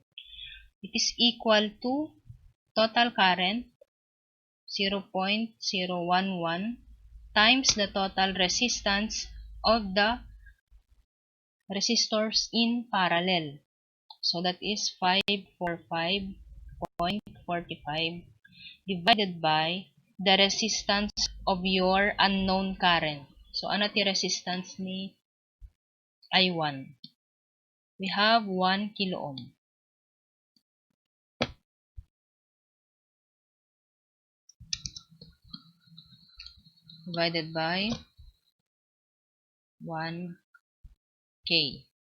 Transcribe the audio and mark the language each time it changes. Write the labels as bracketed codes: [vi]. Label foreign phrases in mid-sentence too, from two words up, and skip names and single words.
[en] It is equal to total current, 0.011 times the total resistance of the resistors in parallel. So, that is 545.45 divided by the resistance of your unknown current. So, [ilo] ano ti resistance ni I1? [en] We have 1 kilo ohm. Divided by 1K.